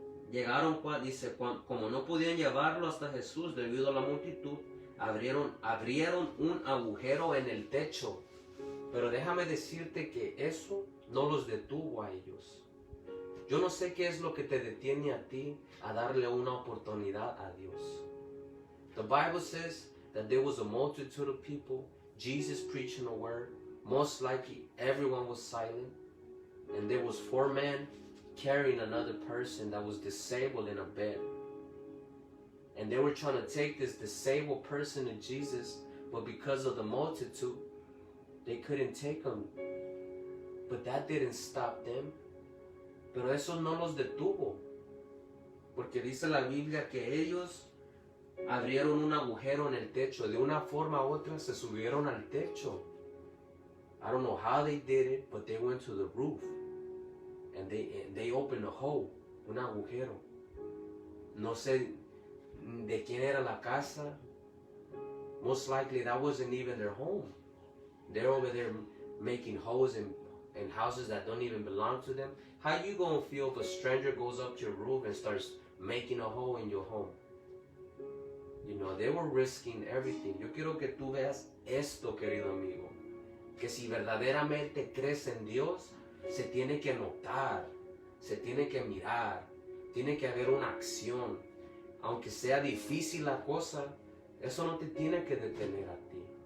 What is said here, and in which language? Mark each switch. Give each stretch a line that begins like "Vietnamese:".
Spanish: Llegaron, dice, como no podían llevarlo hasta Jesús debido a la multitud, abrieron un agujero en el techo. Pero déjame decirte que eso no los detuvo a ellos. Yo no sé qué es lo que te detiene a ti a darle una oportunidad a Dios.
English: The Bible says that there was a multitude of people, Jesus preaching a word. Most likely everyone was silent. And there was 4 men carrying another person that was disabled in a bed. And they were trying to take this disabled person to Jesus, but because of the multitude, they couldn't take him. But that didn't stop them.
Spanish: Pero eso no los detuvo. Porque dice la Biblia que ellos abrieron un agujero en el techo. De una forma u otra se subieron al techo.
English: I don't know how they did it, but they went to the roof. And they opened a hole,
Spanish: un agujero. No sé de quién era la casa.
English: Most likely that wasn't even their home. They're over there making holes in houses that don't even belong to them. How you gonna feel if a stranger goes up to your roof and starts making a hole in your home? They were risking everything.
Spanish: Yo quiero que tú veas esto, querido amigo. Que si verdaderamente crees en Dios, se tiene que notar, se tiene que mirar, tiene que haber una acción. Aunque sea difícil la cosa, eso no te tiene que detener a ti.